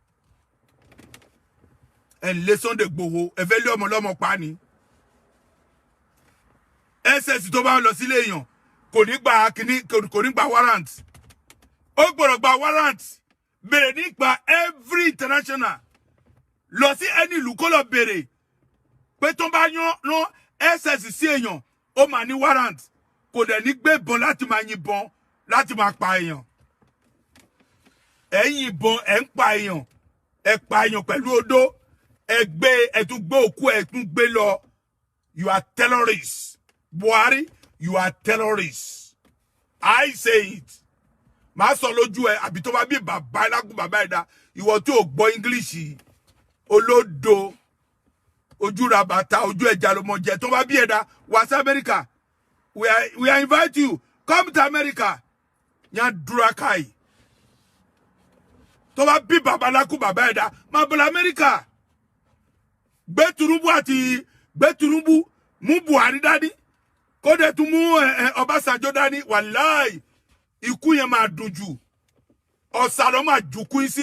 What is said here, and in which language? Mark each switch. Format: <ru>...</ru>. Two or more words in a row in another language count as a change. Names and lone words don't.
<yo>ẹ lé Sunday Igboho ẹ fẹ́ lé ọmọ lọ́mọ pa ni ss tó bá lọ sílé èèyàn kò ní gba warrant ó gbọ́dọ̀ gba warrant bèrè nípa</yo> <en>every international</en> <yo>lọ sí ẹni ìlú kó lọ bèrè pé tó bá rán ss sí èèyàn ó máa ní warrant kò dẹ̀ ní gbé ìbọn láti máa yìnbọn láti máa pa èèyàn ẹ yìnbọn ẹ ń pa èèyàn ẹ pa èèyàn pẹ̀lú odó ẹ tún gbé òkú ẹ tún gbé lọ</yo> <en>you are terrorists Buhari you are terrorists I say it</en> <yo>máa sọ lójú ẹ àbí tó bá bí bàbá ẹlágún bàbá ẹ̀dá ìwọ tó gbọ́ English olódo ojú ra bàtà ojú ẹja ló mọ jẹ tó bá bí ẹ̀dá wá sí America</yo> <en>we are invite you come to America</en> <ha>yan durakai</ha> <yo>tó bá bí bàbá ẹlágún bàbá ẹ̀dá máa bọ̀ America gbé Tinubu mú Buhari dání kó dẹ̀ tún mú Ọbásanjọ́ dání wàláì ikú yẹn máa dùn jù ọ̀sà ló máa jùkú sí</yo>